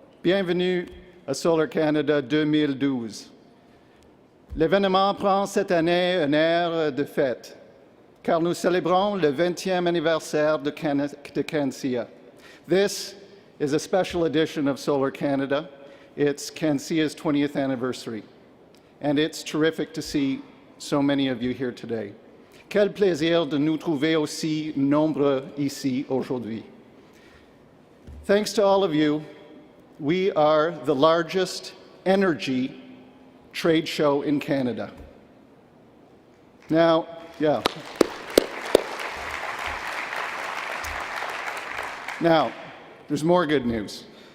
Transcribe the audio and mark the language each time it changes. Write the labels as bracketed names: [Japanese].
[French] Bienvenue à Solar Canada 2012. L'événement prend cette année un air de fête, car nous célébrons le 20e anniversaire de CanSIA. [English] This is a special edition of Solar Canada. It's CanSIA's 20th anniversary, and it's terrific to see so many of you here today. [French] Quel plaisir de nous trouver aussi nombreux ici aujourd'hui. [English] Thanks to all of you, we are the largest energy trade show in Canada. Now, Now, there's more good news.